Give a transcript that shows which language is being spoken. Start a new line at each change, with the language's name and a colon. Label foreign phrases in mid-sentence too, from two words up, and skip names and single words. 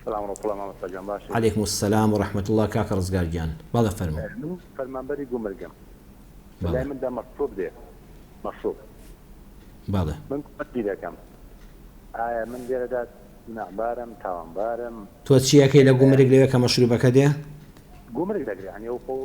Arabic: سلام ورحمة الله
Central Kurdish: مامۆستا باشی.
Arabic: عليكم السلام ورحمة الله
Central Kurdish: کاکە ڕزگارگیان بەڵێ فەرموو. من فەرمانبەری گومرگم بەڵێ لای مندا مەشروب دێ مەشروب بەڵێ من کومەتی دەکەم ئایا من لێرەدا نەعبارم تاوانبارم تۆ چیەکەی لە گومرگ لەوێ کە مەشروبەکە دێ؟ گومرگ دەگرێ هەنی ئەو خۆ